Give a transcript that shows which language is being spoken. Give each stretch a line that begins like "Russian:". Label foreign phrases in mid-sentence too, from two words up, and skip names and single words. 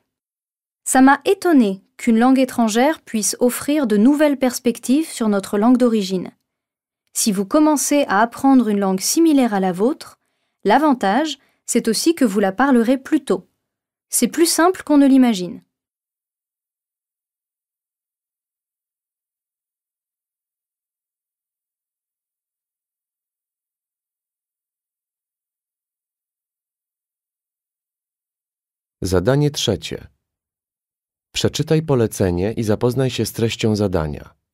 French: Ça m'a étonné qu'une langue étrangère puisse offrir de nouvelles perspectives sur notre langue d'origine. Si vous commencez à apprendre une langue similaire à la vôtre, l'avantage, c'est aussi que vous la parlerez plus tôt. C'est plus simple qu'on ne l'imagine.
Polish: Zadanie trzecie. Przeczytaj polecenie i zapoznaj się z treścią zadania.